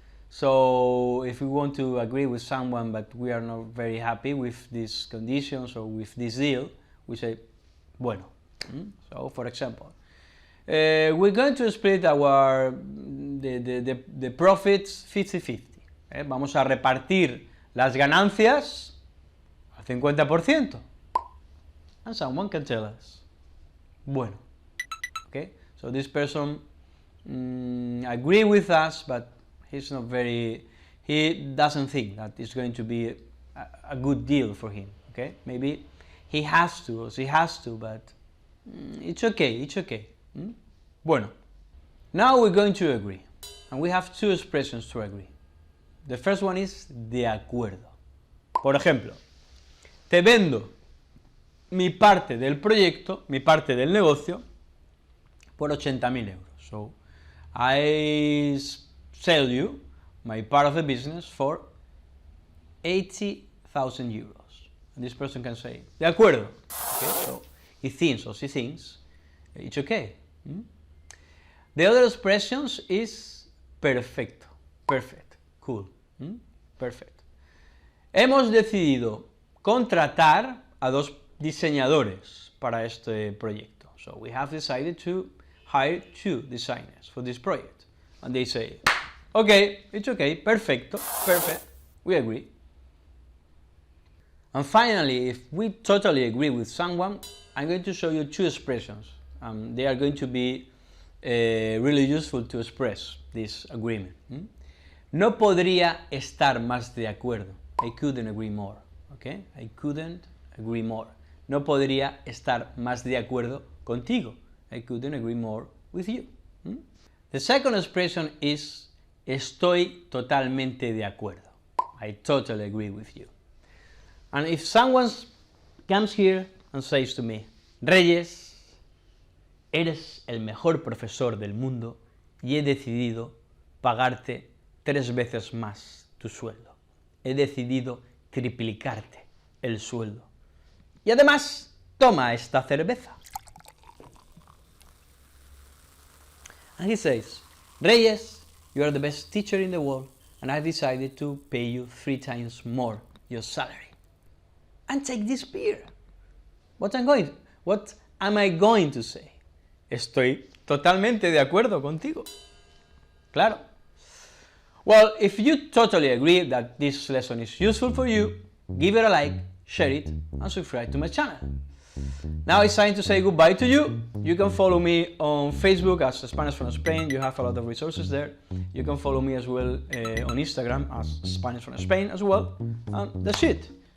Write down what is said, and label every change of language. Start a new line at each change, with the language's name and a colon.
English: So, if we want to agree with someone but we are not very happy with these conditions or with this deal, we say, bueno. So, for example, we're going to split the profits 50-50.
Spanish: Vamos a repartir las ganancias al 50%.
English: And someone can tell us, bueno. Okay? So this person agree with us, but he doesn't think that it's going to be a good deal for him. Okay? Maybe he has to or she has to, but it's okay. Bueno. Now we're going to agree, and we have two expressions to agree. The first one is de acuerdo.
Spanish: Por ejemplo, te vendo mi parte del proyecto, mi parte del negocio, por 80.000 euros.
English: So, I sell you my part of the business for 80,000 euros. And this person can say, de acuerdo. Okay? So, he thinks or she thinks, it's okay. The other expression is perfecto, perfect, cool, perfect.
Spanish: Hemos decidido contratar a 2 diseñadores para este proyecto.
English: So we have decided to hire 2 designers for this project. And they say, okay, it's okay, perfecto, perfect, we agree. And finally, if we totally agree with someone, I'm going to show you 2 expressions. They are going to be really useful to express this agreement.
Spanish: No podría estar más de acuerdo.
English: I couldn't agree more. Okay? I couldn't agree more.
Spanish: No podría estar más de acuerdo contigo.
English: I couldn't agree more with you. The second expression is
Spanish: estoy totalmente de acuerdo.
English: I totally agree with you. And if someone comes here and says to me,
Spanish: Reyes, eres el mejor profesor del mundo y he decidido pagarte 3 veces más tu sueldo. He decidido triplicarte el sueldo. Y además, toma esta cerveza.
English: And he says, Reyes, you are the best teacher in the world and I decided to pay you 3 times more your salary. And take this beer. What am I going to say?
Spanish: Estoy totalmente de acuerdo contigo. Claro.
English: Well, if you totally agree that this lesson is useful for you, give it a like, share it, and subscribe to my channel. Now it's time to say goodbye to you. You can follow me on Facebook as Spanish from Spain. You have a lot of resources there. You can follow me as well on Instagram as Spanish from Spain as well. And that's it.